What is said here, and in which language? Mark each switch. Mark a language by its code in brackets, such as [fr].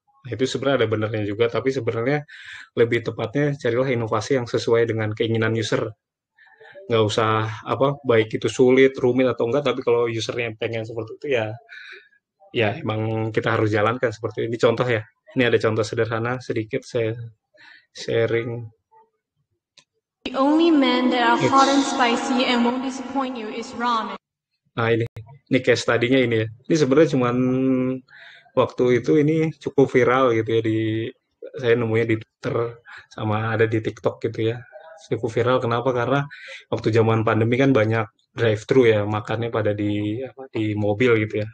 [id] Nah, itu sebenarnya ada benernya juga, tapi sebenarnya lebih tepatnya carilah inovasi yang sesuai dengan keinginan user. Nggak usah baik itu sulit, rumit atau enggak, tapi kalau usernya pengen seperti itu ya emang kita harus jalankan seperti ini. Contoh ya, ini ada contoh sederhana sedikit saya sharing. [en] The only men that are hot and spicy and won't disappoint you is ramen. [id] Nah, ini case tadinya ini ya. Ini sebenarnya cuman waktu itu ini cukup viral gitu ya, saya nemunya di Twitter sama ada di TikTok gitu ya. Cukup viral kenapa? Karena waktu zaman pandemi kan banyak drive-thru ya, makannya pada di mobil gitu ya.